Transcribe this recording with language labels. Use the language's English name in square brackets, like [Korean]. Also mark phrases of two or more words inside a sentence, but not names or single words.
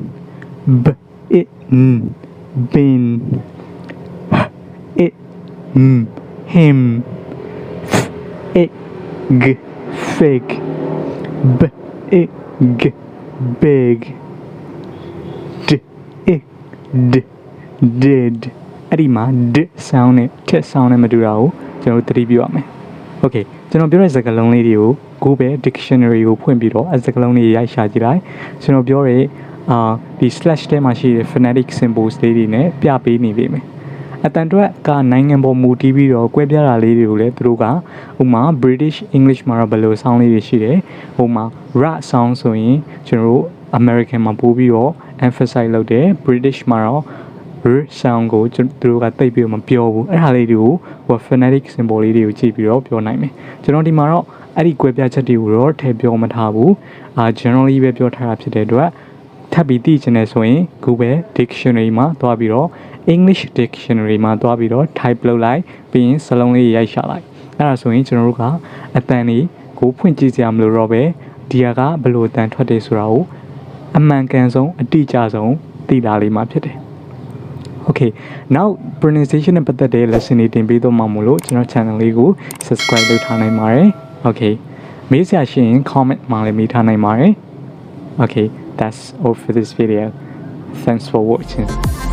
[English] bin him fig big did အဲ့ဒီ [Burmese] မှာ [English] d sound [Burmese] နဲ့ [English] t sound [Burmese] နဲ့မတူတာကိုကျွန်တော်သတိပြုရမယ် Okay ကျွန်တော်ပြောတဲ့စကားလုံးလေးတွေကိုကိုယ်ပဲ dictionary ကိုဖွင့်ပြီးတော့စကားလုံးလေးရိုက်ရှာကြည့်လိုက်ကျွန်တော်ပြောတဲ့ဒီ slash ထဲမှာရှိတဲ့ [English] phonetic symbols [Burmese] လေးတွေ နဲ့ပြပေးနေပြီမယ်အတန်တွက်ကနိုင်ငံပေါ်မူတည်ပြီးတော့ကွဲပြားတာလေးတွေကိုလည်းသူတို့ကဥမာ [English] British English [Burmese] မှာတော့ဘယ်လို sound လေးတွေရှိတယ်ဟိုမှာ [English] r sound [Burmese] ဆိုရင်ကျွန်တော်တို့ American မှာပို့ပြီးတော့ emphasize လုပ်တယ် British မှာတော့ [English] r sound [Burmese] ကိုသူတို့ကသိပ်ပြီးမပြောဘူးအဲ့ဒါလေးတွေကို [English] phonetic symbol [Burmese] လေးတွေကိုကြည့်ပြီးတော့ပြောနိုင်မယ်ကျွန်တော်ဒီမှာတော့အဲ့ဒီကွဲပြားချက်တွေကိုတော့ထည့်ပြောမထားဘူးgenerally ပဲပြောထားတာဖြစ်တဲ့အတွက်ထ ပ်ပြီးသိချင်တယ်ဆိုရင် Google Dictionary မှာသွားပြီးတော့ English Dictionary မှာသွားပြီးတော့ type လုပ်လိုက်ပြီးရင်စလုံးလေးရိုက်ရှာ လိုက်အဲ့ဒါဆိုရင်ကျွန်တော်တို့ကအတန်လေးကိုဖွင့်ကြည့်ကြမလို့တော့ပဲဒီဟာကဘယ်လိုအတန်ထွက်တယ်ဆိုတာကိုအမှန်ကန်ဆုံးအတိအကျဆုံးသိလာလိမ့်မှာဖြစ်တယ် [English] Okay now pronunciation [Burmese] နဲ့ပတ်သက်တဲ့ lesson တွေတင်ပေးတော့မှာမို့လို့ကျွန်တော် channel လေးကို subscribe လုပ်ထားနိုင်ပါတယ် Okay မေးစရာရှိရင် comment မှာလည်းမေးထားနိုင်ပါတယ် [English] Okay that's all for this video thanks for watching